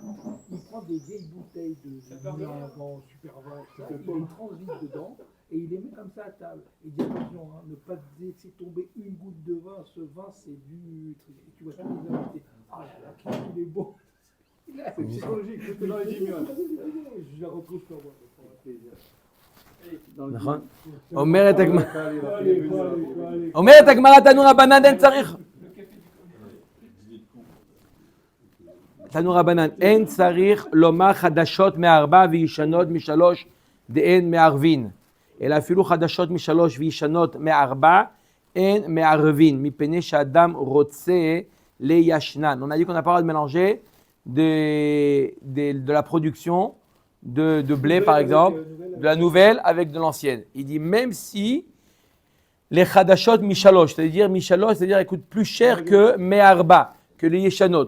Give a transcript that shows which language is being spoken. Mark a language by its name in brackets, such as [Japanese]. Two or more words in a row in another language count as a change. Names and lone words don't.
[French] Il prend des vieilles bouteilles de avant, super vin, il met 30 litres dedans et il les met comme ça à table. Il dit attention, ne pas laisser tomber une goutte de vin, ce vin c'est du truc. Et tu vois tous les invités. Ah là là, il est beau. C'est psychologique, tout est dans les 10 minutes. Je la retrouve sur moi. [Hebrew] אומרת הגמרא [Aramaic] תנו רבנן [Hebrew] אין צריך. [Aramaic] תנו רבנן [Hebrew] אין צריך לומר חדשות מארבע וישנות משלוש דאין מערבין. אלא אפילו חדשות משלוש וישנות מארבע אין מערבין. מפני שאדם רוצה לישנן. [French] On a dit qu'on n'a pas le droit de mélanger de la production de blé par exemple, de la nouvelle avec de l'ancienne. Il dit même si les [Hebrew] חדשות משלוש, [French] c'est-à-dire mishalosh, c'est-à-dire elles coûtent plus cher que me'arba, que les yeshanot.